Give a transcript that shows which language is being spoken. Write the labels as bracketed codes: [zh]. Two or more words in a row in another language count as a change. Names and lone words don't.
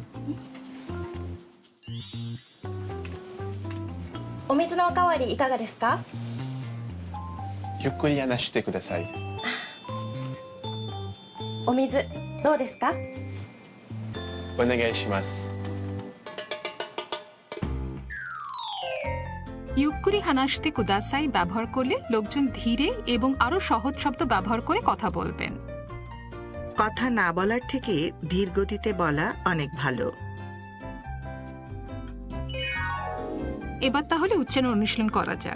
[ja] お水のおかわりいかがですか？ゆっくり話してください。お水どうですか？お願いします。ゆっくり話してください [bn] ব্যবহার করলে লোকজন ধীরে এবং আরো সহজ শব্দ ব্যবহার করে কথা বলবেন। কথা না বলার থেকে ধীর গতিতে বলা অনেক ভালো। এবার তাহলে উচ্চারণ অনুশীলন করা যাক।